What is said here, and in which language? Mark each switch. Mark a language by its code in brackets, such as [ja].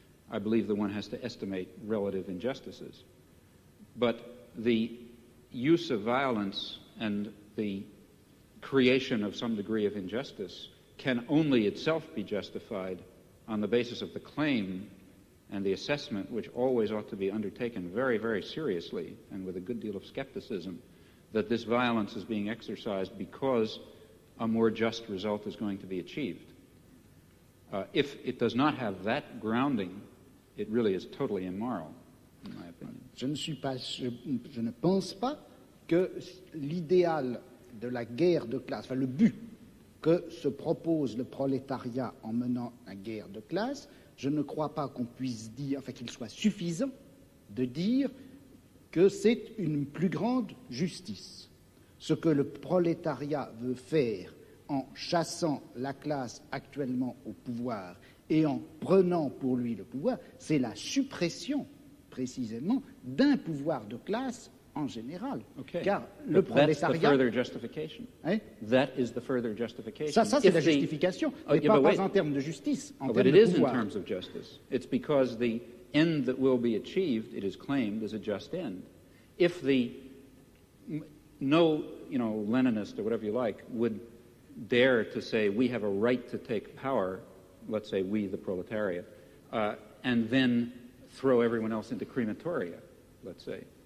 [en] I believe that one has to estimate relative injustices. But the use of violence and the creation of some degree of injustice can only itself be justified on the basis of the claim and the assessment, which always ought to be undertaken very, very seriously and with a good deal of skepticism, that this violence is being exercised because a more just result is going to be achieved. If it does not have that grounding, it really is totally immoral, in my opinion. [fr] Je ne pense pas que l'idéal de la guerre de classe, enfin le but que se propose le prolétariat en menant la guerre de classe, je ne crois pas qu'on puisse dire, enfin qu'il soit suffisant de dire que c'est une plus grande justice. Ce que le prolétariat veut faire en chassant la classe actuellement au pouvoir et en prenant pour lui le pouvoir, c'est la suppression précisément d'un pouvoir de classe en général. Okay. Car le prolétariat... [en] That's the further justification. Hein? That is the further justification. [fr] Ça c'est la justification, mais pas en termes de justice, en termes de pouvoir. [en] But it is in terms of justice. It's because the end that will be achieved, it is claimed, is a just end. If no Leninist or whatever you like would dare to say we have a right to take power, let's say we, the proletariat, and then throw everyone else into crematoria, let's say.